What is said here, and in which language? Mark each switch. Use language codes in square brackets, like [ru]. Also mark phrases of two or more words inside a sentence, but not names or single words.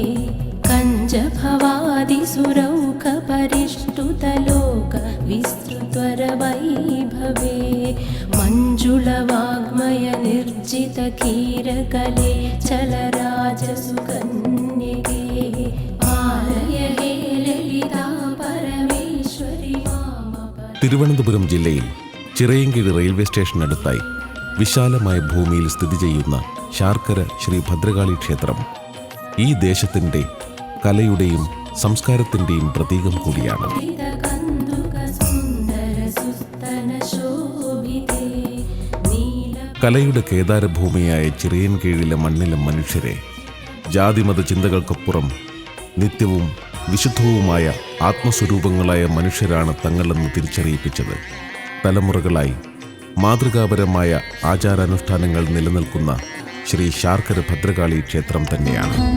[sa] कञ्जभवादिसुरौकपरिष्टुतलोक विस्तृत्वरवैभवे मञ्जुलवाग्मय निर्जितकीरकले चलराजसुकन्यके आलय हे ललिता परमेश्वरि माम। [ml] തിരുവനന്തപുരം ജില്ലയിൽ ചിറയൻകീഴ് റെയിൽവേ സ്റ്റേഷനടുത്തായി വിശാലമായ ഭൂമിയിൽ സ്ഥിതി ചെയ്യുന്ന ശാർക്കര ശ്രീ ഭദ്രകാളി ക്ഷേത്രം ഈ ദേശത്തിൻ്റെ കലയുടെയും സംസ്കാരത്തിൻ്റെയും പ്രതീകം കൂടിയാണ്. കലയുടെ കേദാരഭൂമിയായ ചിറയൻകീഴിലെ മണ്ണിലെ മനുഷ്യരെ ജാതിമത ചിന്തകൾക്കപ്പുറം നിത്യവും വിശുദ്ധവുമായ ആത്മസ്വരൂപങ്ങളായ മനുഷ്യരാണ് തങ്ങളെന്ന് തിരിച്ചറിയിപ്പിച്ചത് തലമുറകളായി മാതൃകാപരമായ ആചാരാനുഷ്ഠാനങ്ങൾ നിലനിൽക്കുന്ന ശ്രീ ശാർക്കര ഭദ്രകാളി ക്ഷേത്രം തന്നെയാണ്.